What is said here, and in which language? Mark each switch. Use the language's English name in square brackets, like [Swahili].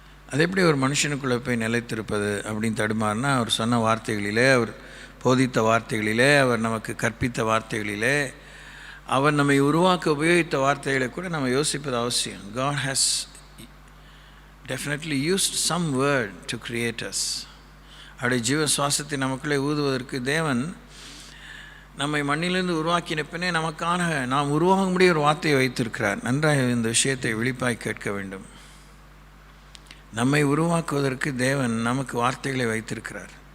[Tamil] அது எப்படி ஒரு மனுஷனுக்குள்ளே போய் நிலைத்திருப்பது அப்படின்னு தடுமாறுனா, அவர் சொன்ன வார்த்தைகளிலே, அவர் போதித்த வார்த்தைகளிலே, அவர் நமக்கு கற்பித்த வார்த்தைகளிலே, அவர் நம்மை உருவாக்க உபயோகித்த வார்த்தைகளை கூட நம்ம யோசிப்பது அவசியம். [English] God has definitely used some word to create us. [Tamil] அவருடைய ஜீவ சுவாசத்தை நமக்குள்ளே ஊதுவதற்கு தேவன் நம்மை மண்ணிலிருந்து உருவாக்கின பின்னே நமக்கான நாம் உருவாக முடிய ஒரு வார்த்தையை வைத்திருக்கிறார். நன்றாக இந்த விஷயத்தை விழிப்பாய் கேட்க வேண்டும். நம்மை உருவாக்குவதற்கு தேவன் நமக்கு வார்த்தைகளை வைத்திருக்கிறார்.